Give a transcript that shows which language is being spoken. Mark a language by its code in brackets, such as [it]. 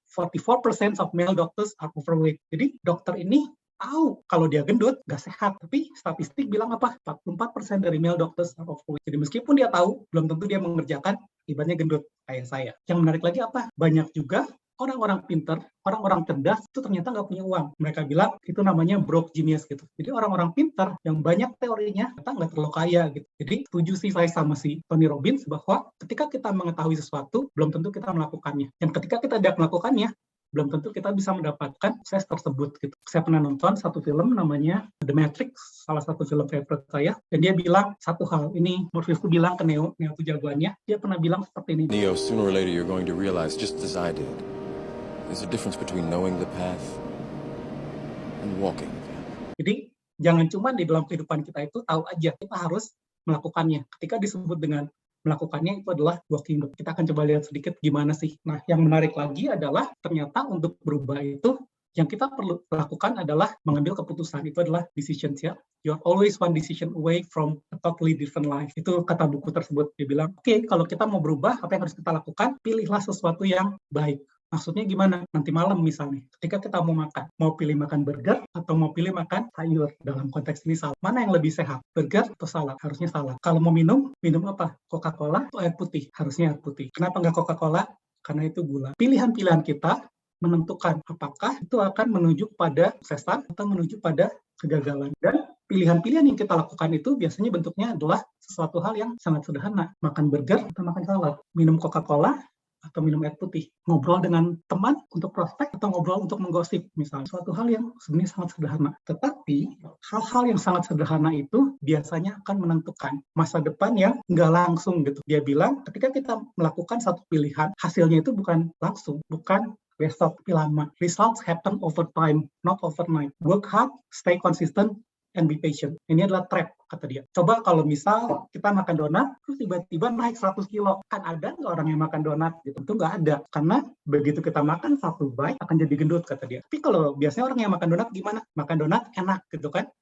[en] 44% of male doctors are overweight. [id] Jadi dokter ini tahu kalau dia gendut nggak sehat, tapi statistik bilang apa? [en] 44% dari male doctors are overweight. [id] Jadi meskipun dia tahu, belum tentu dia mengerjakan, ibaratnya gendut kayak saya. Yang menarik lagi apa? Banyak juga orang-orang pinter, orang-orang cerdas itu ternyata nggak punya uang. Mereka bilang itu namanya broke genius gitu. Jadi orang-orang pinter yang banyak teorinya ternyata nggak terlalu kaya gitu. Jadi setuju sih saya sama si Tony Robbins bahwa ketika kita mengetahui sesuatu, belum tentu kita melakukannya. Dan ketika kita tidak melakukannya, belum tentu kita bisa mendapatkan sukses tersebut gitu. Saya pernah nonton satu film namanya The Matrix, salah satu film favorit saya, dan dia bilang satu hal, ini Morpheus bilang ke Neo itu jagoannya, dia pernah bilang seperti ini. [en] Neo, sooner or later you're going to realize, just as I did, there's a difference between knowing the path and walking the path. [id] Jadi jangan cuma di dalam kehidupan kita itu tahu aja, kita harus melakukannya. Ketika disebut dengan melakukannya itu adalah walking. Kita akan coba lihat sedikit gimana sih. Nah, yang menarik lagi adalah ternyata untuk berubah itu yang kita perlu lakukan adalah mengambil keputusan. Itu adalah decisions ya. [en] You're always one decision away from a totally different life. [id] Itu kata buku tersebut. Dia bilang, oke, kalau kita mau berubah, apa yang harus kita lakukan? Pilihlah sesuatu yang baik. Maksudnya gimana? Nanti malam misalnya, ketika kita mau pilih makan burger atau mau pilih makan sayur, dalam konteks ini salad. Mana yang lebih sehat? Burger atau salad? Harusnya salad. Kalau mau minum apa? Coca-Cola atau air putih? Harusnya air putih. Kenapa nggak Coca-Cola? Karena itu gula. Pilihan-pilihan kita menentukan apakah itu akan menuju pada kesuksesan atau menuju pada kegagalan. Dan pilihan-pilihan yang kita lakukan itu biasanya bentuknya adalah sesuatu hal yang sangat sederhana. Makan burger atau makan salad? Minum Coca-Cola atau minum air putih, ngobrol dengan teman untuk prospek atau ngobrol untuk menggosip misalnya, suatu hal yang sebenarnya sangat sederhana. Tetapi hal-hal yang sangat sederhana itu biasanya akan menentukan masa depan yang nggak langsung gitu. Dia bilang ketika kita melakukan satu pilihan, hasilnya itu bukan langsung, bukan besok, tapi lama. [en] Results happen over time, not overnight. Work hard, stay consistent, and be patient. [id] Ini adalah trap, kata dia. Coba kalau misal kita makan donat, terus tiba-tiba naik 100 kilo. Kan ada nggak orang yang makan donat? Gitu. Tentu nggak ada. Karena begitu kita makan satu bite, akan jadi gendut, kata dia. Tapi kalau biasanya orang yang makan donat gimana? Makan donat enak, gitu kan?